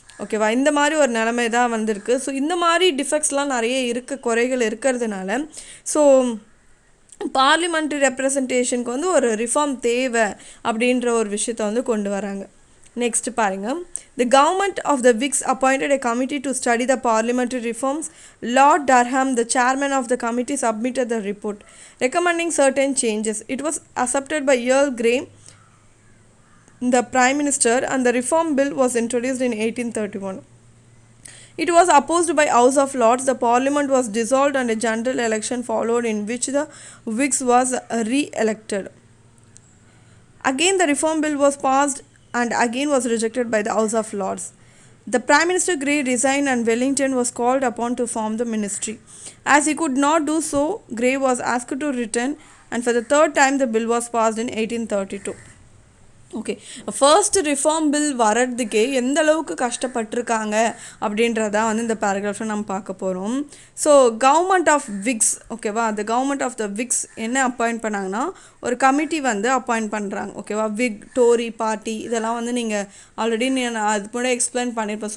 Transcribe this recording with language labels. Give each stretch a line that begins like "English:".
Tamil: ஓகேவா, இந்த மாதிரி ஒரு நிலைமை தான் வந்திருக்கு. ஸோ இந்த மாதிரி டிஃபெக்ட்ஸ்லாம் நிறைய குறைகள் இருக்கிறதுனால ஸோ பார்லிமெண்ட்ரி ரெப்ரசன்டேஷனுக்கு வந்து ஒரு ரிஃபார்ம் தேவை அப்படின்ற ஒரு விஷயத்தை வந்து கொண்டு வராங்க.
English: next
Tamil: பாருங்கள்,
English: The government of the Whigs appointed a committee to study the parliamentary reforms. Lord Durham, the chairman of the committee, submitted the report recommending certain changes. It was accepted by Earl Grey, the Prime Minister, and the reform bill was introduced in 1831. It was opposed by House of Lords. The Parliament was dissolved and a general election followed in which the Whigs was re-elected. Again, the reform bill was passed and again was rejected by the House of Lords. The Prime Minister Grey resigned and Wellington was called upon to form the ministry. As he could not do so, Grey was asked to return, and for the 3rd time the bill was passed in 1832.
Tamil: Okay, first reform bill வர்றதுக்கே எந்த அளவுக்கு கஷ்டப்பட்டிருக்காங்க அப்படின்றதான் வந்து இந்த பேராகிராஃபில் நம்ம பார்க்க போகிறோம். So government of Vicks, ஓகேவா, அந்த கவர்மெண்ட் ஆஃப் த விக்ஸ் என்ன அப்பாயிண்ட் பண்ணாங்கன்னா ஒரு கமிட்டி வந்து அப்பாயிண்ட் பண்ணுறாங்க. ஓகேவா, விக் டோரி பார்ட்டி இதெல்லாம் வந்து நீங்கள் ஆல்ரெடி நான் அது கூட எக்ஸ்பிளைன் பண்ணியிருப்பேன்.